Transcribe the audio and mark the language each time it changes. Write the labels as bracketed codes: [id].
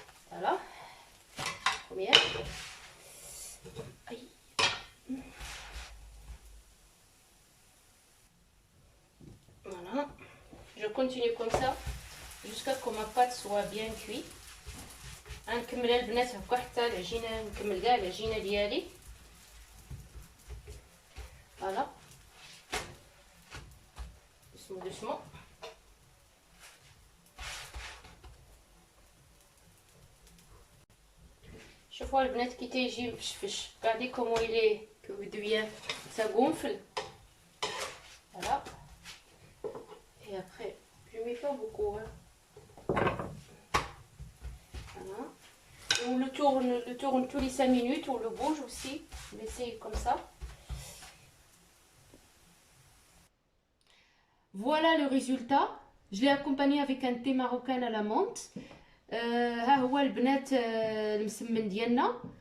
[fr] فوالا كوميا اي voilà. Je continue comme ça jusqu'à ce que ma pâte soit bien cuite. [ar] غنكمل البنات هكا حتى العجينه نكمل كاع العجينه ديالي. [fr] فوالا doucement. [ar] شوفوا البنات كي تيجي مفشفش. [fr] Regardez comment il est que vous devient ça gonfle. Voilà. Et après je mets pas beaucoup hein. Voilà. On le tourne tous les 5 minutes, on le bouge aussi. Laissez comme ça. Voilà le résultat. Je l'ai accompagné avec un thé marocain à la menthe. [ar] ها هو البنات المسمن ديالنا.